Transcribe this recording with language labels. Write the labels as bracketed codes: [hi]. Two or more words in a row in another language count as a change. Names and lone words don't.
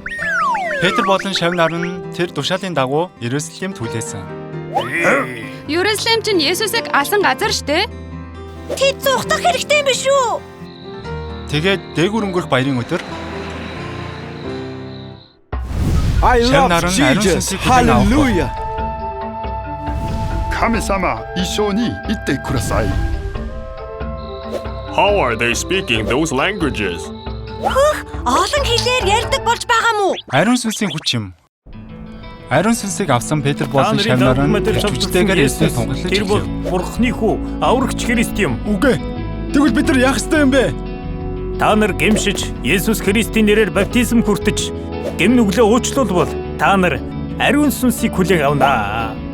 [mn] Петр болон шав нар нь тэр тушаалын дагуу Ерүсалимд хүлээсэн. Ерүсалим чинь Есүсийг алсан газар штэ. Тэд зугтах хэрэгтэй юм биш үү? Тэгээд дээгүр өнгөрөх баярын өдөр [en] I love Jesus. Hallelujah. [ja] 神様、一緒に行ってください。 [en] How are they speaking those languages? [mn] Олон хэлээр ярьдаг болж байгаа мó? Ариун сүнсийн хүч юм. Ариун сүнсийг авсан Петр болон шав нар нь хүчтэйгээр Есүсийг тунгалж тэр бол Бурхны хүү, аврагч Христ юм. Үгүй. Тэгвэл бид нар яах ёстой юм бэ? Та нар гэмшиж Есүс Христийн нэрээр баптизм хүртэж гэм нүглээ уучлуулбал та нар ариун сүнсийг хүлээн авнаа.